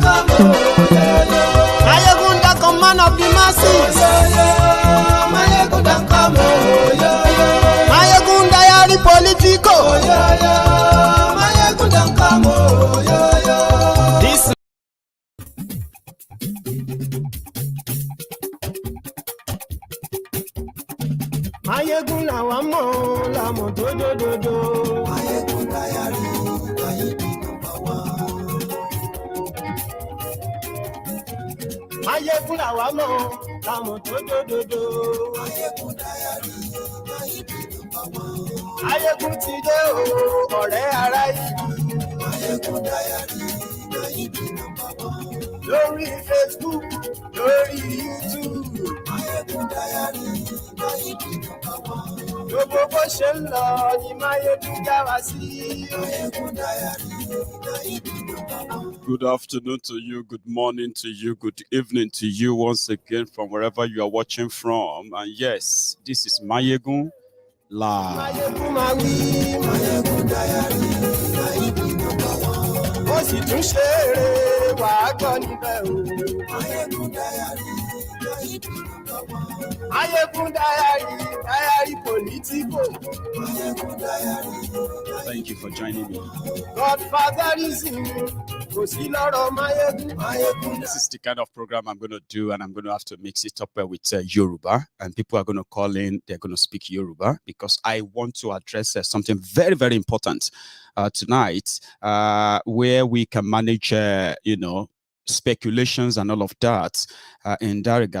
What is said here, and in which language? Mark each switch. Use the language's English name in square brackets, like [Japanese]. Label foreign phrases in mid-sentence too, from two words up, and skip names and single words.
[English] come, Maiyegun don't come, man of the masses, Maiyegun don't come, Maiyegun diary political, Maiyegun don't come, this Maiyegun [Yoruba] làwa mọ̀ làmọ̀ dódódódó. [English] Maiyegun diary, Maiyegun number one. [Yoruba] Maiyegun làwa mọ̀ làmọ̀ dódódódó. [English] Maiyegun diary, Maiyegun number one. [Yoruba] Maiyegun ti dé o, ọ̀rẹ́ ará ìlú. [English] Maiyegun diary, Maiyegun number one. [Yoruba] Lórí Facebook, lórí YouTube. [English] Maiyegun diary, Maiyegun number one. [Yoruba] Gbogbo bó ṣe ń lọ ni Maiyegun já wa sí. [English] Maiyegun diary, Maiyegun number one. Good afternoon to you, good morning to you, good evening to you once again from wherever you are watching from. And yes, this is Maiyegun Live. Maiyegun [Yoruba] máa wí, [English] Maiyegun diary, Maiyegun number one. [Yoruba] Ó sì tún ṣe eré wàá gbọ́ níbẹ̀ o. [English] Maiyegun diary, Maiyegun number one. Maiyegun diary political. Maiyegun diary. Thank you for joining me. Godfatherism, [Yoruba] kò sí lọ́rọ̀ Maiyegun. [English] This is the kind of program I'm going to do, and I'm going to have to mix it up with Yoruba. And people are going to call in, they're going to speak Yoruba, because I want to address something very, very important tonight, where we can manage, speculations and all of that in that regard.